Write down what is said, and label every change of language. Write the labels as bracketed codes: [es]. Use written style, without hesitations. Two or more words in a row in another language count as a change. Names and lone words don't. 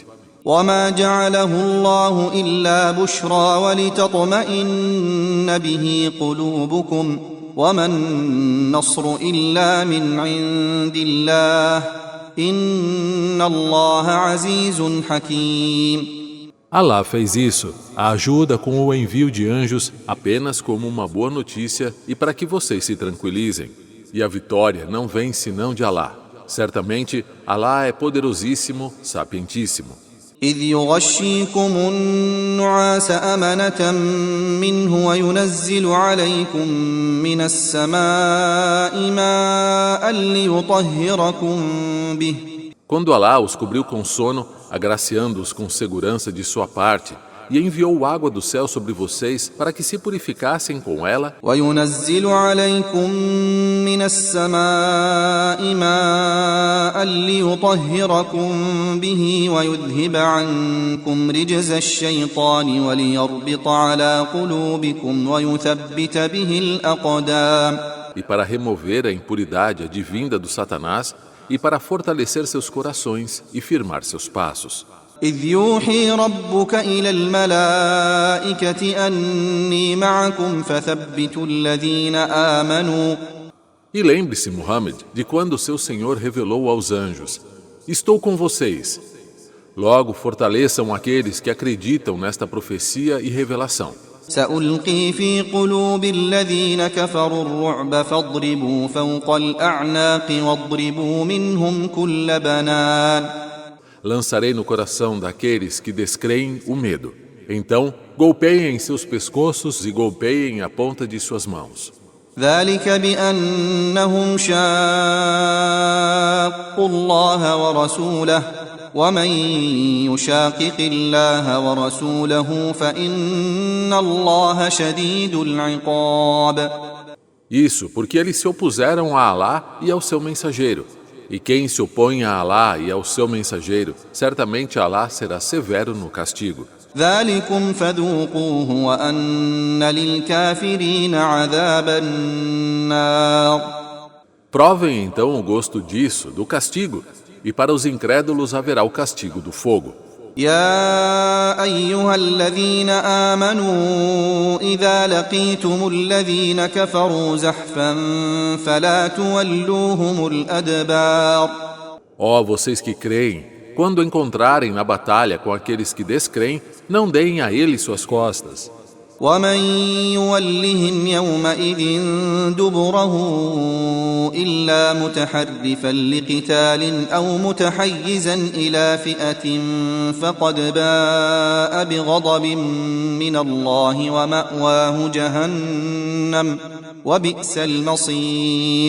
[ar] وما جعله الله إلا بشرى ولتطمئن به قلوبكم وما النصر إلا من عند الله إن الله عزيز حكيم. [pt] Alá fez isso, a ajuda com o envio de anjos, apenas como uma boa notícia e para que vocês se tranquilizem. E a vitória não vem senão de Alá. Certamente, Alá é poderosíssimo, sapientíssimo. [ar] إذ يغشيكم النعاس أمنة منه وينزل عليكم من السماء ماء ليطهركم به. [pt] Quando Alá os cobriu com sono, agraciando-os com segurança de sua parte, e enviou água do céu sobre vocês para que se purificassem com ela, [ar] وينزل عليكم من السماء ماء ليطهركم به ويذهب عنكم رجز الشيطان وليربط على قلوبكم ويثبت به الأقدام. [pt] e para remover a impuridade advinda do Satanás, e para fortalecer seus corações e firmar seus passos. [ar] إذ يوحي ربك إلى الملائكة أني معكم فثبتوا الذين آمنوا. [pt] E lembre-se, Muhammad, de quando seu Senhor revelou aos anjos: Estou com vocês. Logo fortaleçam aqueles que acreditam nesta profecia e revelação. [ar] سألقي في قلوب الذين كفروا الرعب فاضربوا فوق الأعناق واضربوا منهم كل بنان. [pt] Lançarei no coração daqueles que descreem o medo. Então, golpeiem seus pescoços e golpeiem a ponta de suas mãos. [ar] ذلك بأنهم شاقوا الله ورسوله ومن يشاقق الله ورسوله فإن الله شديد العقاب. [pt] Isso porque eles se opuseram a Alá e ao seu mensageiro. E quem se opõe a Alá e ao seu mensageiro, certamente Alá será severo no castigo. [ar] ذلكم فذوقوه وأن للكافرين عذاب النار. [pt] Provem então o gosto disso, do castigo, e para os incrédulos haverá o castigo do fogo. [ar] يا أيها الذين آمنوا إذا لقيتم الذين كفروا زحفا فلا تولوهم الأدبار. [pt] Ó vocês que creem, quando encontrarem na batalha com aqueles que descreem, não deem a eles suas costas. [ar] ومن يولهم يومئذ دبره إلا متحرفا لقتال أو متحيزا إلى فئة فقد باء بغضب من الله ومأواه جهنم وبئس المصير.